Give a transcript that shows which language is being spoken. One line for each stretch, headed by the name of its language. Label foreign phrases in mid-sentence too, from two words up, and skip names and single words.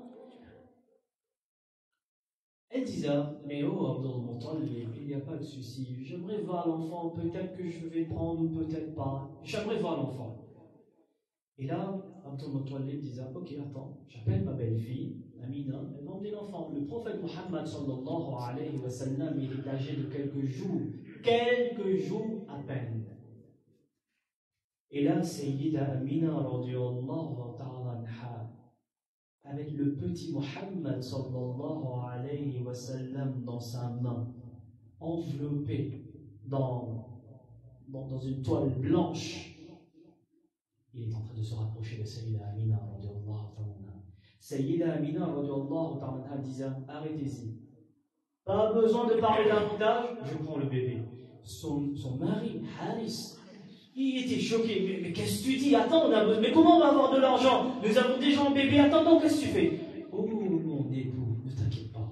French: Elle disait, mais oh Abdul Muttalib, il n'y a pas de souci, j'aimerais voir l'enfant, peut-être que je vais prendre ou peut-être pas, j'aimerais voir l'enfant. Et là, Abdul Muttalib disait, ok, attends, j'appelle ma belle-fille, Amina, elle m'a emmené l'enfant. Le prophète Muhammad
Arabic: صلى الله عليه وسلم,
French: il est âgé de quelques jours à peine. Et là,
Arabic: Sayyida Amina رضي الله تعالى عنها,
French: avec le petit Muhammad
Arabic: صلى الله عليه وسلم
French: dans sa main, enveloppé dans une toile blanche, il est en train de se rapprocher de Sayyida Amina
Arabic: رضي الله تعالى عنها.
French: Sayyida Amina
Arabic: رضي الله تعالى عنها
French: disait, arrêtez-y. Pas besoin de parler davantage, je prends le bébé. Son mari, Haris, il était choqué. Mais qu'est-ce que tu dis? Attends, mais comment on va avoir de l'argent? Nous avons déjà un bébé. Attends, qu'est-ce que tu fais? Oh, mon époux, ne t'inquiète pas.